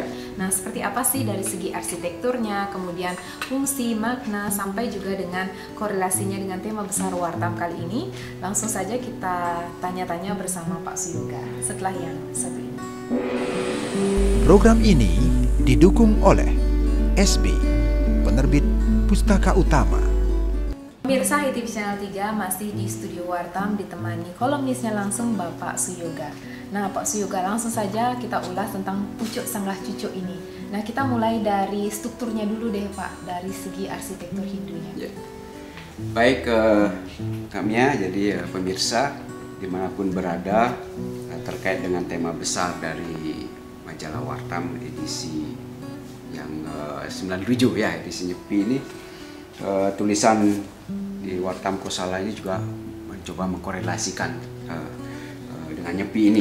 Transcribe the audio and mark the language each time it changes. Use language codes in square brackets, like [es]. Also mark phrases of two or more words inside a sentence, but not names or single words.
[id] Nah, seperti apa sih dari segi arsitekturnya, kemudian fungsi, makna, sampai juga dengan korelasinya dengan tema besar Wartam kali ini? Langsung saja kita tanya-tanya bersama Pak Suyoga setelah yang satu ini. Program ini didukung oleh SB, penerbit Pustaka Utama. Pemirsa HTV Channel 3 masih di studio Wartam ditemani kolumnisnya langsung Bapak Suyoga. Nah, Pak Suyoga, langsung saja kita ulas tentang Pucuk Sanggah Cucuk ini. Nah, kita mulai dari strukturnya dulu deh Pak, dari segi arsitektur Hindunya. Baik, kami ya, jadi pemirsa dimanapun berada terkait dengan tema besar dari majalah Wartam edisi yang 97 ya, edisi Nyepi ini, tulisan di Wartam Kosala ini juga mencoba mengkorelasikan dengan Nyepi ini.